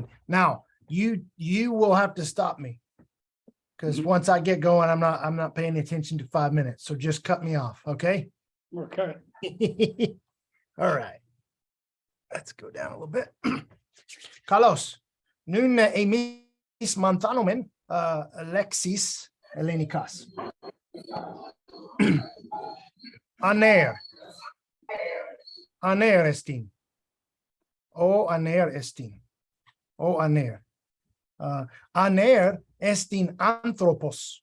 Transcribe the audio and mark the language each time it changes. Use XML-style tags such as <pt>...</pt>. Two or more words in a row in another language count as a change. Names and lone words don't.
<en>Now you will have to stop me because Mhm. once I get going, I'm not paying attention to 5 minutes. So just cut me off. Okay. Okay. All right. Let's go down a little bit. Carlos,</en> <el>νῦν ἡμεῖς μανθάνομεν λέξεις Ἑλληνικάς. ἀνήρ. ἀνήρ ἐστιν. ὁ ἀνήρ ἐστιν. ὁ ἀνήρ. ἀνήρ ἐστιν ἄνθρωπος.</el>